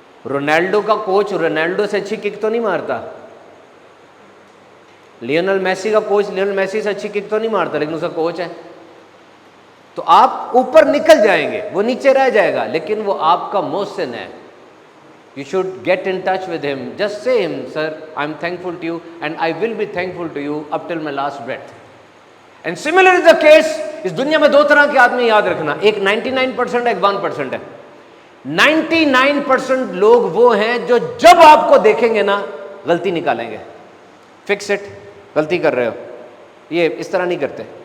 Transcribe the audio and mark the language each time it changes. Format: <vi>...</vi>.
<ur>Ronaldo کا coach Ronaldo سے اچھی کک تو نہیں مارتا, لیونل میسی کا کوچ لیونل میسی سے اچھی کک تو نہیں مارتا, لیکن اس کا کوچ ہے. تو آپ اوپر نکل جائیں گے, وہ نیچے رہ جائے گا, لیکن وہ آپ کا محسن ہے.</ur> <en>You should get in touch with him. Just say him, sir, I'm thankful to you and I will be thankful to you up till my last breath. And similar is the case,</en> <ur>اس دنیا میں دو طرح کے آدمی یاد رکھنا, ایک 99% ہے, ایک 1% ہے. 99% لوگ وہ ہیں جو جب آپ کو دیکھیں گے نا غلطی نکالیں گے,</ur> <en>fix it,</en> <ur>غلطی کر رہے ہو, یہ اس طرح نہیں کرتے.</ur>